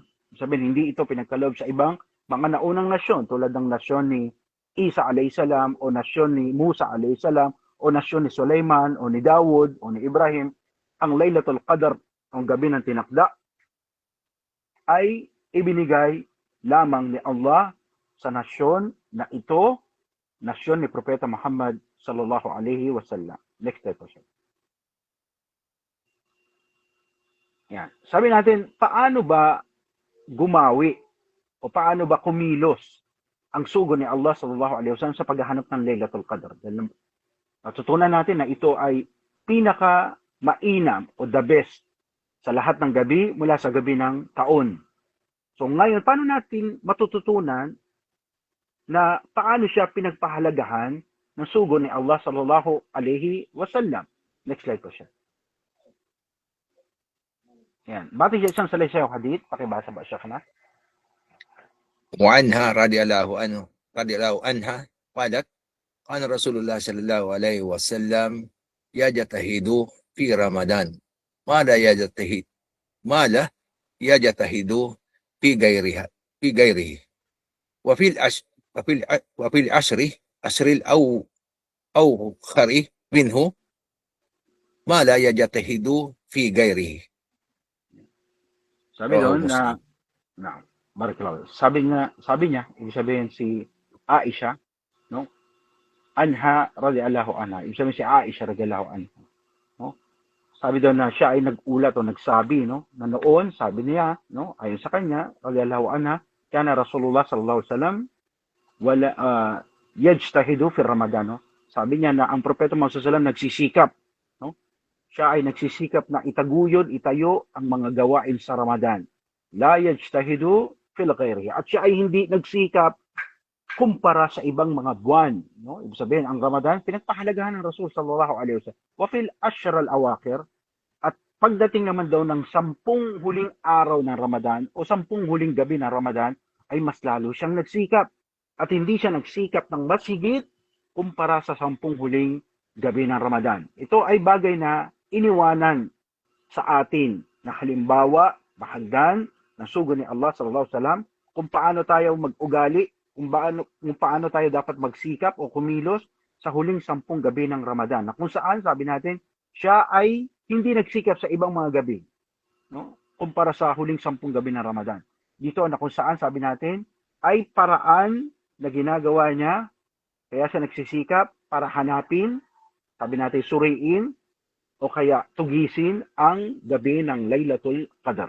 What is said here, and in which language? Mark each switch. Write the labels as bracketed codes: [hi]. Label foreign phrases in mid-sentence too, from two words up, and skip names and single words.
[tl] Sabihin, hindi ito pinagkaloob sa ibang mga naunang nasyon, tulad ng nasyon ni Isa alayhisalam, o nasyon ni Musa alayhisalam, o nasyon ni Sulaiman, o ni Dawud, o ni Ibrahim. Ang Laylatul Qadr, ang gabi ng tinakda, ay ibinigay lamang ni Allah sa nasyon na ito, nasyon ni Propeta Muhammad [ar] صلى الله عليه وسلم. [en] Next slide [tl] po siya. Yan. Sabi natin, paano ba gumawi o paano ba kumilos ang sugo ni Allah [ar] صلى الله عليه وسلم [tl] sa paghahanap ng Laylatul Qadr? Dahil natutunan natin na ito ay pinaka mainam o [en] the best [tl] sa lahat ng gabi mula sa gabi ng taon. So ngayon, paano natin matututunan na paano siya pinagpahalagahan ng sugo ni Allah [ar] صلى الله عليه وسلم? [en] Next slide [tl] po siya. Yan. Batay siya isang salaysay o hadith. Pakibasa ba siya kana? [ar] وعنها رضي الله عنها قالت كان رسول الله صلى الله عليه وسلم يجتهد في رمضان ما لا يجتهد في غيره وفي العشر الأواخر منه ما لا يجتهد في غيره. [tl] Sabi [ar] رواه [tl] doon na [ar] مسلم. [tl] barakallahu. Sabi niya, ibig sabihin si Aisha, no? [ar] عنها رضي الله عنها. [tl] Ibig sabihin si Aisha [ar] رضي الله عنها, [tl] no? Sabi doon na siya ay nag-ulat o nagsabi, no? Na noon, sabi niya, no? Ayon sa kanya, [ar] رضي الله عنها كان رسول الله صلى الله عليه وسلم ولا يجتهد في رمضان, [tl] no? Sabi niya na ang propeta Muhammad [ar] صلى الله عليه وسلم [tl] nagsisikap, no? Siya ay nagsisikap na itaguyod, itayo ang mga gawain sa Ramadan. [ar] لا يجتهد في غيره. [tl] At siya ay hindi nagsikap kumpara sa ibang mga buwan, no? Ibig sabihin, ang Ramadan pinagpahalagahan ng Rasul [ar] صلى الله عليه وسلم. وفي العشر الأواخر, [tl] at pagdating naman daw ng 10 huling araw ng Ramadan o 10 huling gabi ng Ramadan, ay mas lalo siyang nagsikap. At hindi siya nagsikap ng mas higit kumpara sa 10 huling gabi ng Ramadan. Ito ay bagay na iniwanan sa atin na halimbawa, bahagdan ng sugo ni Allah [ar] صلى الله عليه وسلم [tl] kung paano tayo mag-ugali, kung paano tayo dapat magsikap o kumilos sa huling 10 gabi ng Ramadan. Na kung saan, sabi natin, siya ay hindi nagsikap sa ibang mga gabi, no? Kumpara sa huling 10 gabi ng Ramadan. Dito na kung saan, sabi natin, ay paraan na ginagawa niya, kaya siya nagsisikap para hanapin, sabi natin, suriin, o kaya tugisin ang gabi ng Laylatul Qadr.